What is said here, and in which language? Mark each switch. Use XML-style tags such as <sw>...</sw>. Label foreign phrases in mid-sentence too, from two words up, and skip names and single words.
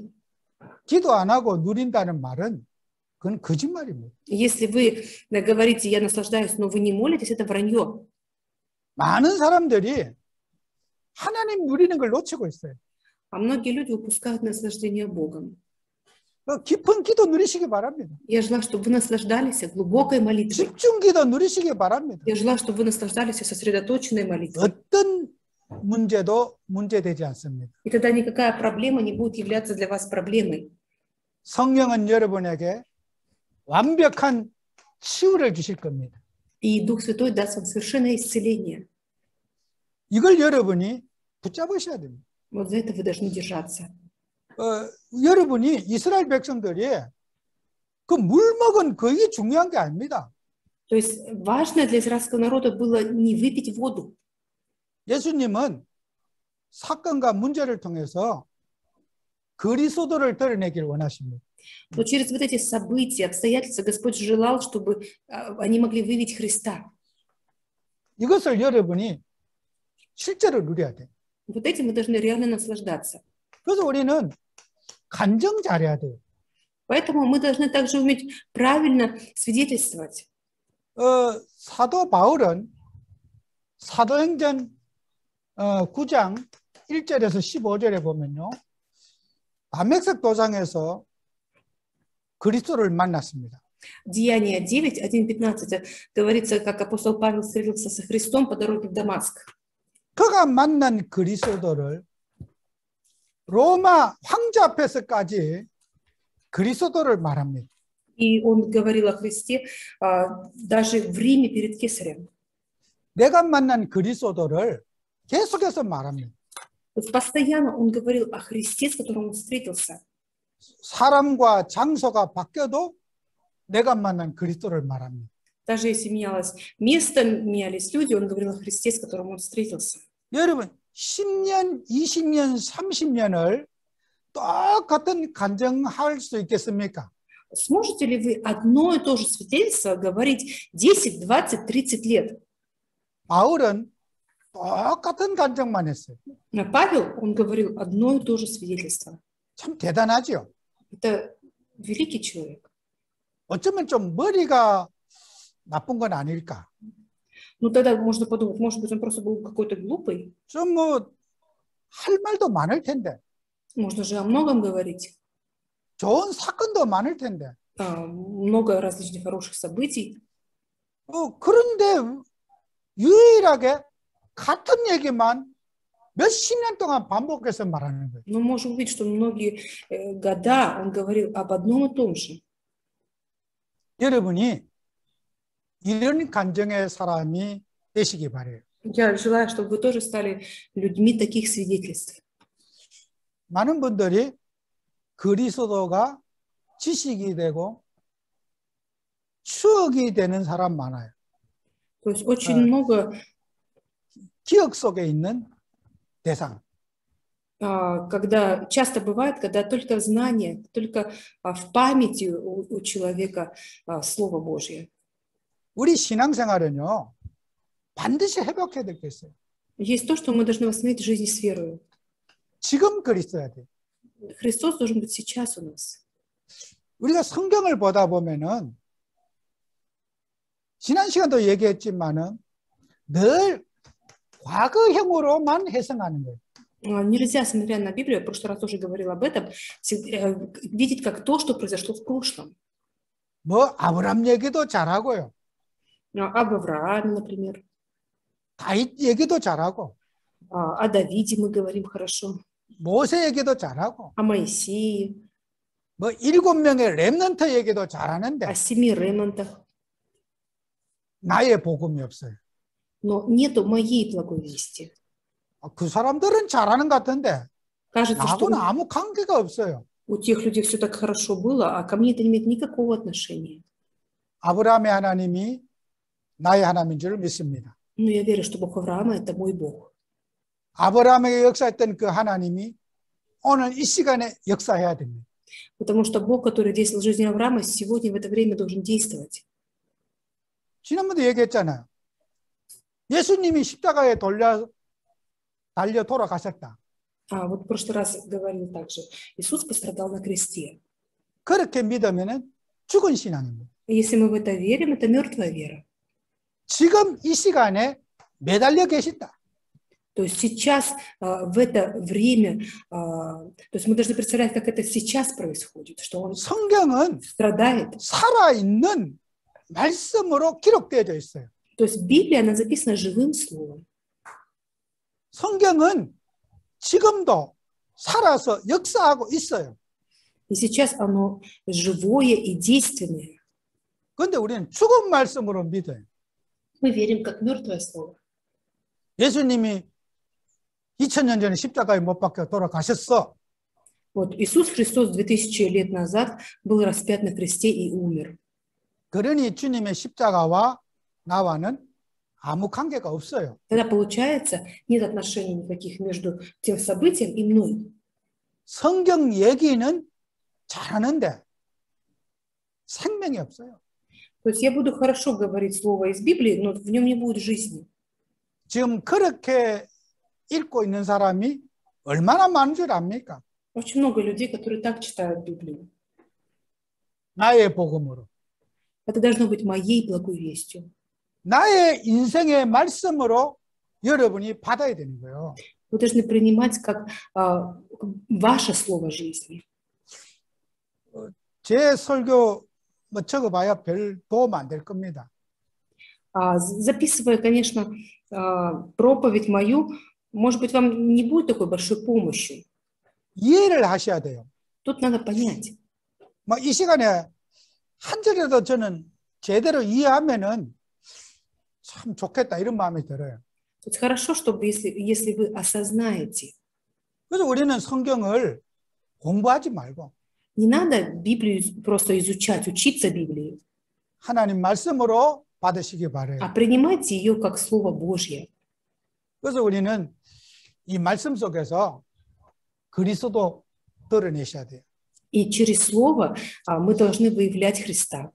<ko>기도 안 하고 누린다는 말은 그건 거짓말입니다.</ko> <ru>Если вы говорите «я наслаждаюсь», но вы не молитесь, это вранье.</ru> <ko>많은 사람들이 하나님 누리는 걸 놓치고 있어요.</ko> <ru>А многие люди упускают наслаждение Богом.</ru> <ko>깊은 기도 누리시기 바랍니다.</ko> <ru>Я желаю, чтобы вы наслаждались глубокой молитвой.</ru> <ko>집중 기도 누리시기 바랍니다.</ko> <ru>Я желаю, чтобы вы наслаждались сосредоточенной молитвой.</ru> <ko>어떤 문제도 문제되지 않습니다.</ko> <ru>И тогда никакая проблема не будет являться для вас проблемой.</ru> <ko>성령은 여러분에게 완벽한 치유를 주실 겁니다.</ko> <ru>И Дух Святой даст вам совершенное исцеление.</ru> <ko>이걸 여러분이 붙잡으셔야 됩니다.</ko> <ru>Вот за это вы должны держаться.</ru> <ko>여러분이 이스라엘 백성들이 그 물 먹은 그게 중요한 게 아닙니다.</ko> <ru>То есть важно для израильского народа было не выпить воду.</ru> <ko>예수님은 사건과 문제를 통해서 그리스도를 드러내길 원하십니다.</ko> <ru>Но через вот эти события, обстоятельства Господь желал, чтобы они могли выявить Христа.</ru> <ko>이것을 여러분이 실제로 누려야 돼요.</ko> <ru>Вот этим мы должны реально наслаждаться.</ru> <ko>그래서 우리는 간증 잘해야 돼요.</ko> <ru>Поэтому мы должны также уметь правильно свидетельствовать.</ru> <ko>사도 바울은 사도행전 9장 1절에서 15절에 보면요. 다메섹 도상에서 그리스도를 만났습니다.</ko> <ru>Деяния 9, 1:15 говорится, как апостол Павел встретился со Христом по дороге в Дамаск.</ru> <ko>그가 만난 그리스도를 로마 황제 앞에서까지 그리스도를 말합니다.</ko> <ru>И он говорил о Христе даже в Риме перед Кесарем.</ru> <ko>내가 만난 그리스도를 계속해서 말합니다.</ko> <ru>Постоянно он говорил о Христе, с которым он встретился.</ru> <ko>사람과 장소가 바뀌어도 내가 만난 그리스도를 말합니다.</ko> <ru>Даже если менялось место, менялись люди, он говорил о Христе, с которым он встретился.</ru> <ko>여러분 10년, 20년, 30년을 똑같은 간증할 수 있겠습니까?</ko> <ru>Сможете ли вы одно и то же свидетельство говорить 10, 20, 30 лет?</ru> <ko>바울은 똑같은 간증만 했어요.</ko> <ru>Павел, он говорил одно и то же свидетельство.</ru> <ko>참 대단하죠.</ko> <ru>Это великий человек.</ru> <ko>어쩌면 좀 머리가 나쁜 건 아닐까?</ko> <ru>Ну тогда можно подумать, может быть, он просто был какой-то глупый.</ru> <ko>좀 뭐 할 말도 많을 텐데,</ko> <ru>Можно же о многом говорить.</ru> <ko>좋은 사건도 많을 텐데.</ko> <ru>Много различных хороших событий.</ru> <ko>그런데 유일하게 같은 얘기만 몇십 년 동안 반복해서 말하는 거예요.</ko> <ru>Но можем увидеть, что многие года он говорил об одном и том же.</ru> <ko>여러분이 이런 간증의 사람이 되시기 바래요.</ko> <ru>Я желаю, чтобы вы тоже стали людьми таких свидетельств.</ru> <ko>많은 분들이 그리스도가 지식이 되고 추억이 되는 사람 많아요.</ko> <ru>То есть очень много,</ru> <ko>기억 속에 있는 대상.</ko> <ru>когда часто бывает, когда только знание, только в памяти у человека Слово Божье.</ru> <ko>우리 신앙생활은요, 반드시 회복해야 될 게 있어요.</ko> <ru>Есть то, что мы должны восстановить в жизни с верою.</ru> <ko>지금 그리스도야 돼.</ko> <ru>Христос должен быть сейчас у нас.</ru> <ko>우리가 성경을 보다 보면은 지난 시간도 얘기했지만은 늘 과거형으로만 해석하는 거예요.</ko> <ru>Нельзя, смотря на Библию, я в прошлый раз тоже говорила об этом, видеть как то, что произошло в прошлом.</ru> <ko>뭐 아브라함 얘기도 잘하고요.</ko> <ru>Об Аврааме, например.</ru> <ko>다윗 얘기도 잘하고.</ko> <ru>О Давиде мы говорим хорошо.</ru> <ko>모세 얘기도 잘하고.</ko> <ru>О Моисее.</ru> <ko>뭐 7명의 렘넌트 얘기도 잘하는데.</ko> <ru>О 7 ремнантах.</ru> <ko>나의 복음이 없어요.</ko> <ru>Но нету моей благой вести.</ru> <ko>그 사람들은 잘하는 것 같은데</ko> <ru>Кажется, что</ru> <ko>나하고는 아무 관계가 없어요.</ko> <ru>у тех людей все так хорошо было, а ко мне это не имеет никакого отношения.</ru> <ko>아브라함의 하나님이 나의 하나님인 줄 믿습니다.</ko> <ru>Но я верю, что Бог Авраама – это мой Бог.</ru> <ko>아브라함에게 역사했던 그 하나님이 오늘 이 시간에 역사해야 됩니다.</ko> <ru>Потому что Бог, который действовал в жизни Авраама, сегодня в это время должен действовать.</ru> <ko>지난번에 얘기했잖아요. 예수님이 십자가에 달려 돌아가셨다.</ko> <ru>Вот в прошлый раз говорил также. Иисус пострадал на кресте.</ru> <ko>그렇게 믿으면 죽은 신앙입니다.</ko> <ru>И если мы в это верим, это мертвая вера.</ru> <ko>지금 이 시간에 매달려 계신다.</ko> <ru>То есть сейчас, в это время, то есть мы должны представлять, как это сейчас происходит, что он</ru> <ko>성경은</ko> <ru>страдает.</ru> <ko>살아있는 말씀으로 기록되어져 있어요.</ko> <ru>То есть Библия, она записана живым словом.</ru> <ko>성경은 지금도 살아서 역사하고 있어요.</ko> <ru>И сейчас оно живое и действенное.</ru> <ko>그런데 우리는 죽은 말씀으로 믿어요.</ko> <ru>Мы верим как мертвое слово.</ru> <ko>예수님이 2000년 전에 십자가에 못 박혀 돌아가셨어.</ko> <ru>Вот Иисус Христос 2000 лет назад был распят на кресте и умер.</ru> <ko>그러니 주님의 십자가와 나와는 아무 관계가 없어요.</ko> <ru>Тогда получается, нет отношений никаких между тем событием и мной.</ru> <ko>성경 얘기는 잘하는데 생명이 없어요.</ko> <ru>То есть я буду хорошо говорить слово из Библии, но в нем не будет жизни.</ru> <ko>지금 그렇게 읽고 있는 사람이 얼마나 많은 줄 압니까?</ko> <ru>Очень много людей, которые так читают Библию.</ru> <ko>나의 복음으로.</ko> <ru>Это должно быть моей благой вестью.</ru> <ko>나의 인생의 말씀으로 여러분이 받아야 되는 거예요.</ko> <ru>Вы должны принимать как ваше слово жизни.</ru> <ko>제 설교 뭐 적어봐야 별 도움 안 될 겁니다.</ko> <ru>Записывая, конечно, проповедь мою, может быть, вам не будет такой большой помощью.</ru> <ko>이해를 하셔야 돼요.</ko> <ru>Тут надо понять.</ru> <ko>뭐 이 시간에 한 절이라도 저는 제대로 이해하면은 참 좋겠다 이런 마음이 들어요.</ko> <ru>Тут хорошо, чтобы если вы осознаете.</ru> <ko>그래서 우리는 성경을 공부하지 말고</ko> <ru>Не надо Библию просто изучать, учиться Библии,</ru> <ko>하나님 말씀으로 받으시기 바래요.</ko> <ru>а принимайте ее как Слово Божье.</ru> <ko>그래서 우리는 이 말씀 속에서 그리스도 드러내셔야 돼요.</ko> <ru>И через Слово мы должны выявлять Христа.</ru>